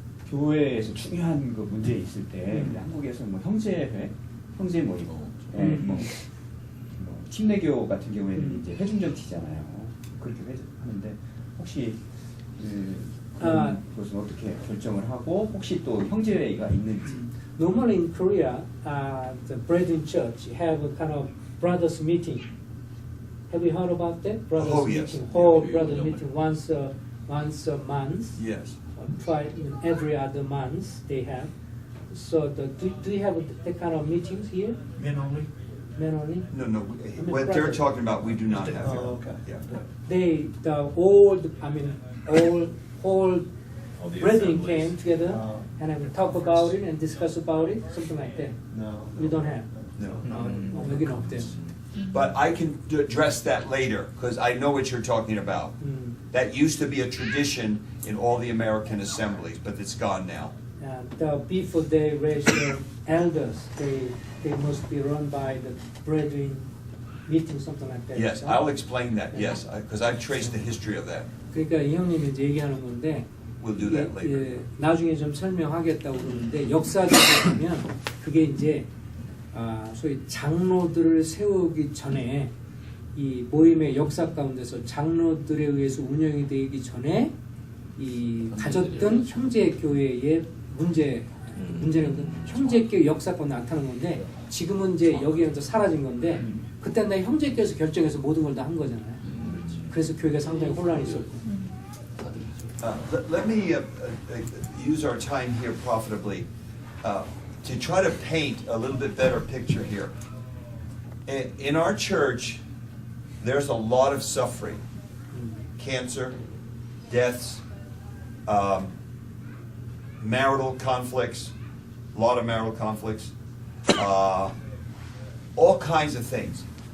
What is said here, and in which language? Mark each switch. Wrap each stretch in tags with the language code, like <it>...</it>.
<ko>교회에서 중요한 그 문제 있을 때 한국에서 뭐 형제회, 형제 모임, 뭐 침례교 같은 경우에는 이제 회중전티잖아요. 그렇게 하는데 혹시 그것은 어떻게 결정을 하고 혹시 또 형제회가 있는지.</ko> <en>Normally in Korea, the brethren church have a kind of brothers meeting. Have you heard about that? Brothers Oh, yes. meeting, whole brothers meeting once a month. Yes. every other month they have. So do you have that kind of meetings here? Men only? Men only? No, what they're talking about, we do not have here. Oh, okay. Yeah. All All the brethren assemblies. came together Oh. and have talk about it and discuss about it, something like that. No. You don't have? No.</en> <ko>여기는 없대요.</ko> <en>But I can address that later, because I know what you're talking about. That used to be a tradition in all the American assemblies, but it's gone now. Before they raise the elders, they must be run by the brethren meeting, something like that. Yes,</en> <ko>그렇죠?</ko> <en>I'll explain that, yes, because I've traced the history of that.</en> <ko>그러니까 이 형님이 이제 얘기하는 건데</ko> <en>We'll do that later.</en> <ko>예, 나중에 좀 설명하겠다고 그러는데 역사적으로 보면 그게 이제 소위 장로들을 세우기 전에 이 모임의 역사 가운데서 장로들에 의해서 운영이 되기 전에 이 가졌던 형제 교회의 문제는 형제 교회 역사 가운데 나타나는 건데 지금은 이제 여기는 사라진 건데 그때 나 형제 교회에서 결정해서 모든 걸 다 한 거잖아요. 그래서 교회가 상당히 혼란이 있었고.</ko> <en>Let me use our time here profitably to try to paint a little bit better picture here. In our church, there's a lot of suffering, cancer, deaths, marital conflicts, a lot of marital conflicts, all kinds of things.</en>